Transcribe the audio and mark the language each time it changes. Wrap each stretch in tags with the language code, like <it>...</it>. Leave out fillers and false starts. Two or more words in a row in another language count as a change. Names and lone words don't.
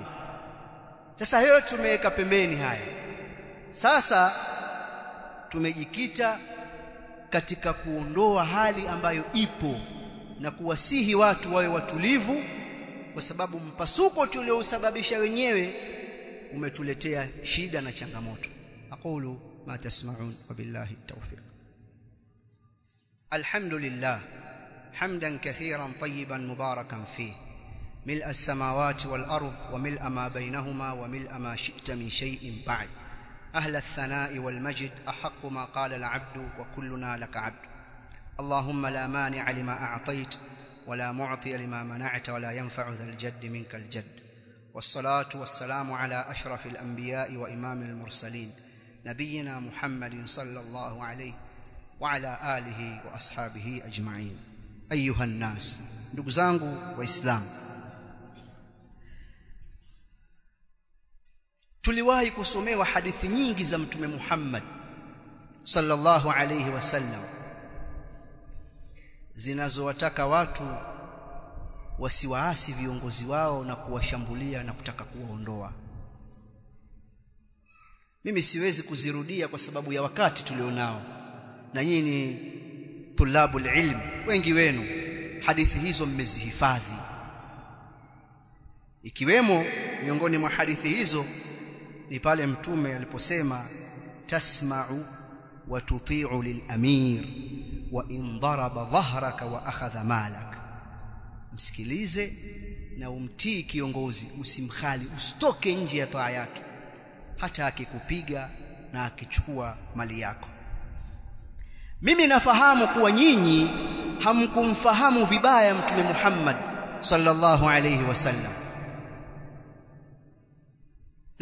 <sw>Sasa hiyo tumeweka pembeni haya. Sasa tumejikita katika kuondoa hali ambayo ipo na kuwasihi watu wawe watulivu, kwa sababu mpasuko tuliousababisha wenyewe umetuletea shida na changamoto.</sw> <ar>أقول ما تسمعون وبالله التوفيق. الحمد لله حمدا كثيرا طيبا مباركا فيه ملء السماوات والأرض وملء ما بينهما وملء ما شئت من شيء بعد. أهل الثناء والمجد أحق ما قال العبد وكلنا لك عبد. اللهم لا مانع لما أعطيت ولا معطي لما منعت ولا ينفع ذا الجد منك الجد. والصلاة والسلام على أشرف الأنبياء وإمام المرسلين نبينا محمد صلى الله عليه وعلى آله وأصحابه أجمعين. أيها الناس،</ar> <sw>ndugu zangu waislamu, tuliwahi kusomewa hadithi nyingi za Mtume Muhammad</sw> <ar>صلى الله عليه وسلم</ar> <sw>zinazowataka watu wasiwaasi viongozi wao na kuwashambulia na kutaka kuwaondoa. Mimi siwezi kuzirudia kwa sababu ya wakati tulionao, na nyinyi ni</sw> <ar>طلاب العلم,</ar> <sw>wengi wenu hadithi hizo mmezihifadhi. Ikiwemo miongoni mwa hadithi hizo ni pale Mtume aliposema</sw> <ar>تسمع وتطيع للأمير وإن ضرب ظهرك وأخذ مالك,</ar> <sw>msikilize na umtii kiongozi, usimkhali, usitoke nje ya taa yake hata akikupiga na akichukua mali yako. Mimi nafahamu kuwa nyinyi hamkumfahamu vibaya Mtume Muhammad</sw> <ar>صلى الله عليه وسلم.</ar>